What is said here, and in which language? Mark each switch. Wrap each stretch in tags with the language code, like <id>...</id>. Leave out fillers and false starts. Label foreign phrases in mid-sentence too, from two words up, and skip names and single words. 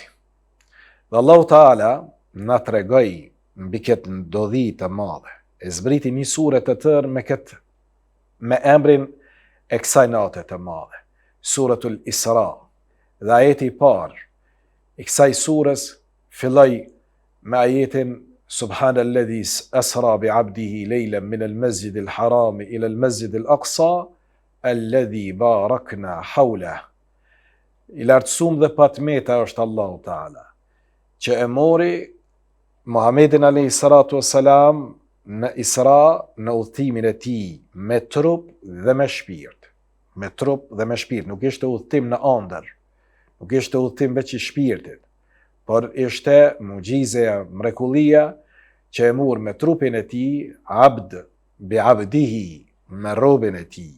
<sq>Dhe Allahu Teala na tregoi mbi këtë ndodhi të madhe. E zbriti një sure të tërë me emrin e kësaj nate të madhe, Suratul Isra. Dhe ajeti i parë i kësaj surës filloi me ajetin</sq> <ar>سبحان الذي أسرى بعبده ليلا من المسجد الحرام إلى المسجد الأقصى الذي باركنا حوله.</ar> <sq>I lartësum dhe patmeta është Allahu Teala, që e mori Muhammedin</sq> <ar>عليه الصلاة والسلام</ar> <sq>në Isra, në udhëtimin e tij me trup dhe me shpirt. Me trup dhe me shpirt, nuk ishte udhëtim në ëndër, nuk ishte udhëtim veç i shpirtit, por ishte mugjizja, mrekullia që e mur me trupin e tij,</sq> <ar>عبد بعبده,</ar> <sq>me robin e tij.</sq>